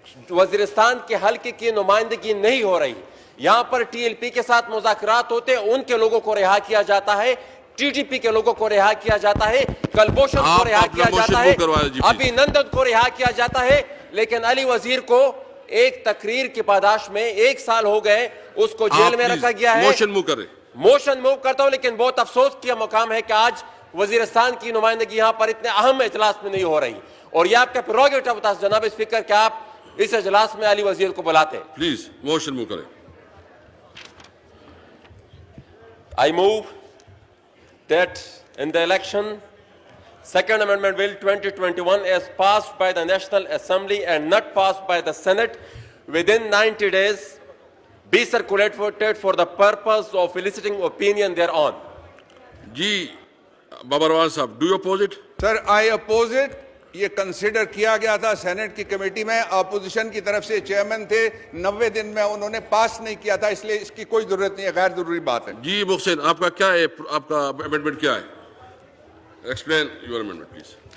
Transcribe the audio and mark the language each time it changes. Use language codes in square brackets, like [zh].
[ur] وزیرستان کے حلقے کی نمائندگی نہیں ہو رہی۔ یہاں پر ٹی ایل پی کے ساتھ مذاکرات ہوتے، ان کے لوگوں کو رہا کیا جاتا ہے، ٹی ٹی پی کے لوگوں کو رہا کیا جاتا ہے، کلبھوشن کو رہا کیا جاتا ہے، ابھی نندن کو رہا کیا جاتا ہے، لیکن علی وزیر کو ایک تقریر کی پاداش میں 1 سال ہو گئے، اس کو جیل میں رکھا گیا ہے۔ موشن موو کرتا ہوں، لیکن بہت افسوس کیا مقام ہے کہ آج وزیرستان کی نمائندگی یہاں پر اتنے اہم اجلاس میں نہیں ہو رہی، اور یہ آپ کا پریروگیٹو تھا جناب اسپیکر کہ آپ اس اجلاس میں علی وزیر کو بلاتے ہیں۔ پلیز موشن موو کریں۔ [en] I move that in the election, Second Amendment Bill 2021 as passed by the National Assembly and not passed by the Senate within 90 days be circulated for the purpose of eliciting opinion thereon. [ur] جی بابر وان صاحب, [en] do you oppose it? Sir, I oppose it. [ur] یہ consider کیا گیا تھا Saint کی committee میں, opposition کی طرف سے چیئرمین تھے, 90 دن میں انہوں نے پاس نہیں کیا تھا, اس لیے اس کی کوئی ضرورت نہیں ہے, غیر ضروری بات ہے. جی محسن, آپ کا کیا ہے, آپ کا امینڈمنٹ کیا ہے؟ [en] Explain your amendment please.